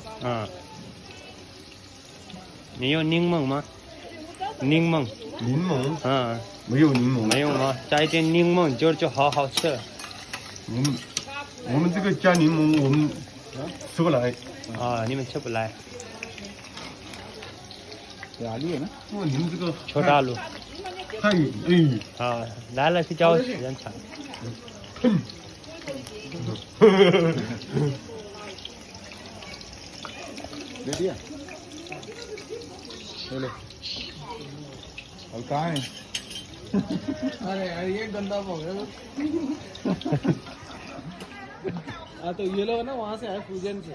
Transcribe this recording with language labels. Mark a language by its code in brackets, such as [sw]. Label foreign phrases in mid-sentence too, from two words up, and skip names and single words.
[zh] 嗯。你有柠檬吗？柠檬。柠檬？嗯。没有柠檬。没有吗？加一点柠檬就好好吃了。我们这个加柠檬我们吃不来。啊，你们吃不来。 [hi] आलू है ना? [zh] 哇，你们这个 [hi] छोटा आलू。 [zh] 太啊，来了是叫时间长。 [hi] दे दिया? चलो। और कहाँ है? अरे यार ये गंदा हो गया। हाँ तो ये लोग ना वहाँ से आए फ्यूजन से।